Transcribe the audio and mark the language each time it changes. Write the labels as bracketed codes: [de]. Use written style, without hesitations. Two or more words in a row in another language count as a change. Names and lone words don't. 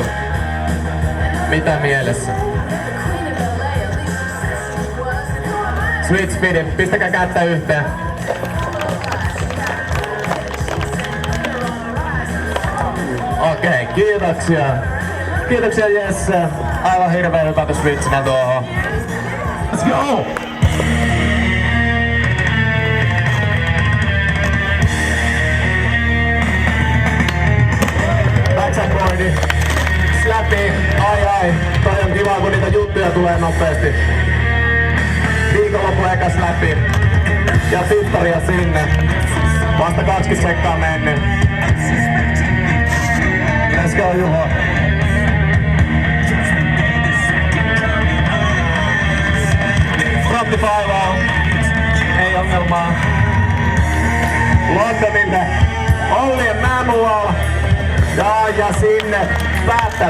[fi] Mitä mielessä? [en] Switch speed. [fi] Pistäkää kättä yhteen. Okei, kiitoksia. Kiitoksia, Jesse. Aivan hirveä hypätä switchinä tuohon. [en] Let's go! Backside boardi. [fi] Slapi. Ai. Toi on kiva, kun niitä juttuja tulee nopeasti. Viikonloppu eka slapi. Ja Victoria sinne. Vasta 20 sekkaa mennyt. [en] Let's go, Juho. [fi] Frontti faivaa. Ei ongelmaa. Londonille. Olli Manual. Ja sinne. Päättää.